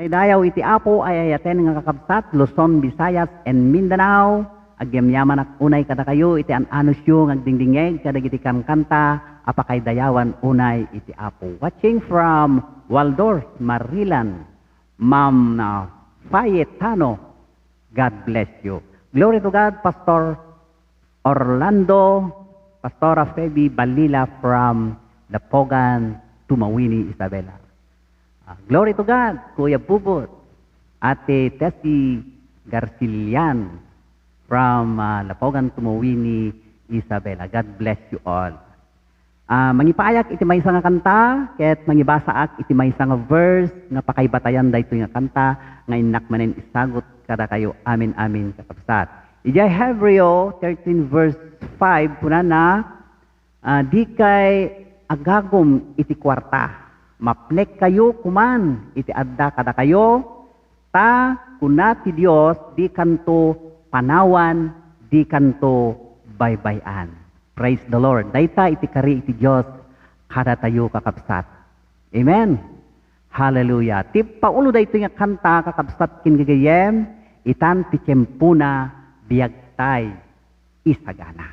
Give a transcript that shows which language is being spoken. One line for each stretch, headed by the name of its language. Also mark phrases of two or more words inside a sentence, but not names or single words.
Iloko: Pakaidayaw iti Apo ay ayaten nga kakabsat, Luzon, Visayas, and Mindanao. Agyamyaman at unay kada kayo iti anus yung agdingdingeg kadagiti kanta apakaidayawan unay iti Apo.
English: Watching from Waldorf, Marilan, Ma'am Fayetano. God bless you. Glory to God, Pastor Orlando, Pastora Feby Balila from Lapogan, Tumawini, Isabela. Glory to God, Kuya Bubot, Ate Tessie Garcilian from Lapogan, Tumawini, Isabela. God bless you all.
Iloko: Mangipayak iti maysa nga kanta, ket mangibasaak iti maysa nga verse nga pakaybatayan daytoy nga kanta nga innak manen isagot kada kayo amin amin kakabsat. Ijay Hebreo 13 verse 5 kunana di kay agagom iti kwarta, maplek kayo kuman iti adda kada kayo, ta kunati Dios di kanto panawan, di kanto baybayan.
English: Praise the Lord.
Iloko: Dayta iti kari iti Dios kada tayo kakabsat. Amen. Hallelujah. Ti paulo dayto nga kanta kakabsat kin gagayem itan ti tiyempuna biagtay isagana.